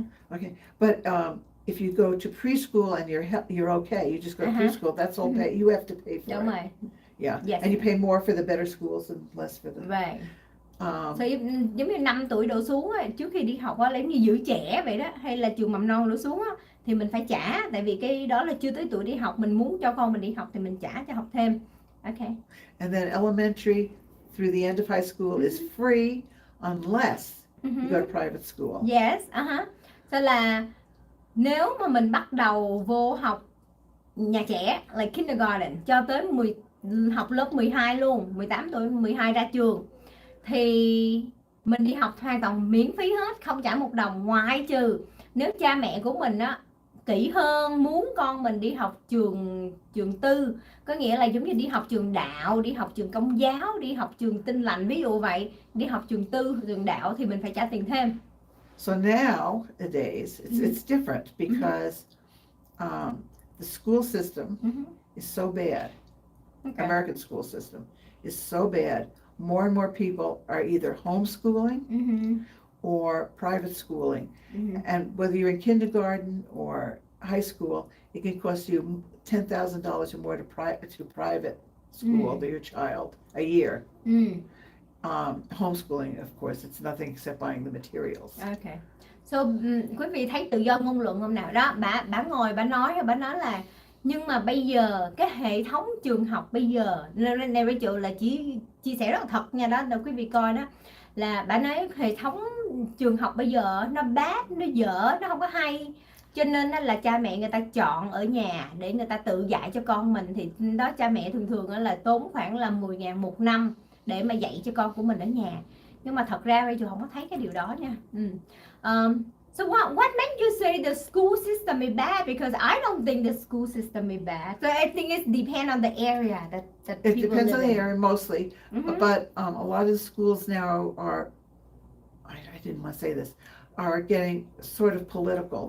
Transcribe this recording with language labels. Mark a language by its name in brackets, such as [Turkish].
[English] Okay, but if you go to preschool and you're okay, you just go to preschool, that's all pay. You have to pay for [Vietnamese] Đúng [English] it. [Vietnamese] rồi. [English] Yeah, Yes. and you pay more for the better schools and less for the. Right. [Vietnamese] So, giống như 5 tuổi đổ xuống á, trước khi đi học á, giống như giữ trẻ vậy đó, hay là trường mầm non đổ xuống á, thì mình phải trả, tại vì cái đó là chưa tới tuổi đi học, mình muốn cho con mình đi học thì mình trả cho học thêm. [English] Okay. And then elementary through the end of high school is free unless you go to private school. Yes, So [Vietnamese] là nếu mà mình bắt đầu vô học nhà trẻ, [English] like kindergarten, [Vietnamese] cho tới học lớp 12 luôn, 18 tuổi, 12 ra trường, thì mình đi học hoàn toàn miễn phí hết, không trả một đồng, ngoại trừ nếu cha mẹ của mình á kỹ hơn, muốn con mình đi học trường tư, có nghĩa là giống như đi học trường đạo, đi học trường công giáo, đi học trường Tin Lành, ví dụ vậy, đi học trường tư, trường đạo thì mình phải trả tiền thêm. [English] So nowadays it's different because the school system is so bad. Okay. American school system is so bad. More and more people are either homeschooling or private schooling. And whether you're in kindergarten or high school, it can cost you $10,000 or more to private school to your child a year. Homeschooling, of course, it's nothing except buying the materials. Okay. [Vietnamese] So, quý vị thấy tự do ngôn luận không nào đó? Bà ngồi bà nói là nhưng mà bây giờ cái hệ thống trường học bây giờ, này Rachel là chỉ chia sẻ rất là thật nha đó, để quý vị coi đó, là bà nói hệ thống trường học bây giờ nó bad, nó dở, nó không có hay, cho nên là cha mẹ người ta chọn ở nhà để người ta tự dạy cho con mình, thì đó cha mẹ thường là tốn khoảng là 10.000 một năm để mà dạy cho con của mình ở nhà. Nhưng mà thật ra Rachel không có thấy cái điều đó nha. [English] So what made you say the school system is bad? Because I don't think the school system is bad. So I think it depends on the area that It people depends live on the in. area mostly, but a lot of the schools now are, I didn't want to say this, are getting sort of political.